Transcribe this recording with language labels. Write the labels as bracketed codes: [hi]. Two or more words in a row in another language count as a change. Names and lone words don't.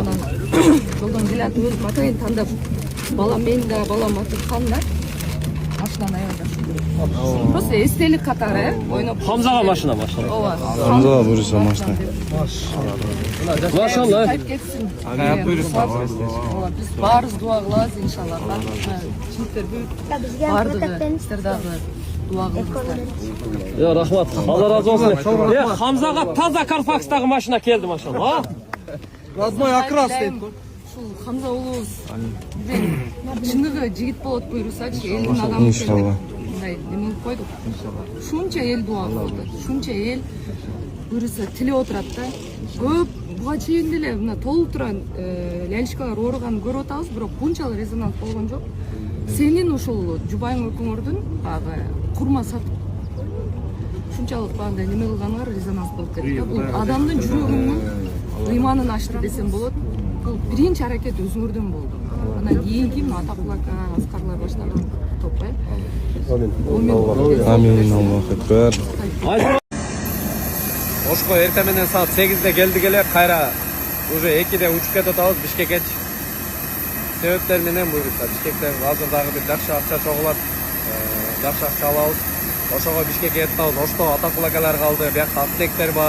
[ky] Жолдон келатып өзүм атайын тандап балам мен да балам Атырхан да машинаны аябай просто эстелик катары ойноп Хамзага машина. ооба Хамзага буюрса машина. Машалла. кайып кетсин Кайып буюрса. ооба биз баарыбыз дуа кылабыз иншалла чиниктер бүт баардыгы сиздер дагы дуа кылыңыздар. Я рахмат. Аллах ыраазы болсун. Хамзага таза Carfax'tагы машина келди машалла. [ru] Родной окрас [ky] дейт го. ушул Хамза уулубуз чыныгы жигит болот буйрусачы, элдин адамы экен. Мындай неме кылып койдук. Шунча эл дуа кылды. Шунча эл буйруса тилеп отурат да. Көп буга чейин деле мына толуп турган лялишкалар ооруганын көрүп атабыз, бирок бунчалык резонанс болгон жок. Сенин ушул жубайың өкүңөрдүн баягы курма сатып шунчалык бандай неме кылганыңар резонанс болуп кетти. Бул адамдын жүрөгүнүн ыйманын ачты десем болот. Бул биринчи аракет өзүңөрдөн болду. Анан кийинки Атакул ака, Аскарлар баштаган топ. Амин. Аллаху акбар. Ошко эртең менен саат 8-де келдик эле, кайра уже 2-де учуп кетип атабыз Бишкекке. Себептер менен буйруса Бишкектен азыр дагы бир жакшы акча чогулат, жакшы акча алабыз. Ошого Бишкекке кетип атабыз. Ошто Атакул акалар калды, биякта аптектер бар.